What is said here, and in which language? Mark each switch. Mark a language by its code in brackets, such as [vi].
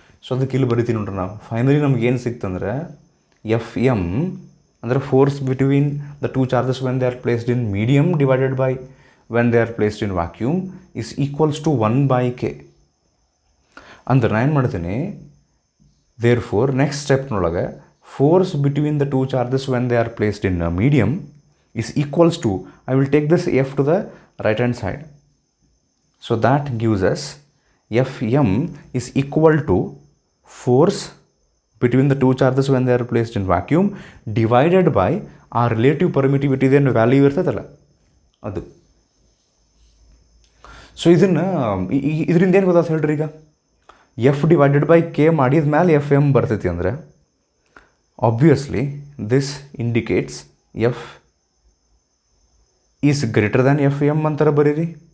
[kn] So ಅದಕ್ಕೆ ಇಲ್ಲಿ ಬರಿತೀವಿ ನೋಡ್ರಿ ನಾವು. ಫೈನಲಿ ನಮ್ಗೆ ಏನು ಸಿಕ್ತಂದ್ರೆ [en] F M ಅಂದರೆ force between the 2 charges when they are placed in medium divided by when they are placed in vacuum is equals to 1/k. [kn] ಅಂದ್ರೆ ನಾನು ಏನು ಮಾಡ್ತೀನಿ, [en] Therefore next ಸ್ಟೆಪ್ನೊಳಗೆ force between the 2 charges when they are placed in medium is equals to, I will take this F to the right hand side. So that gives us Fm is equal to force between the 2 charges when they are placed in vacuum divided by our relative permittivity, then value [kn] ಇರ್ತದಲ್ಲ ಅದು. [en] so [kn] ಇದನ್ನು ಇದರಿಂದ ಏನು ಗೊತ್ತಾಗ್ತದೆ ಹೇಳ್ರಿ, ಈಗ [en] F divided by K [kn] ಮಾಡಿದ ಮೇಲೆ [en] F M [kn] ಬರ್ತೈತಿ ಅಂದರೆ [en] obviously this indicates F is greater than F M [kn] ಅಂತಾರೆ ಬರೀರಿ.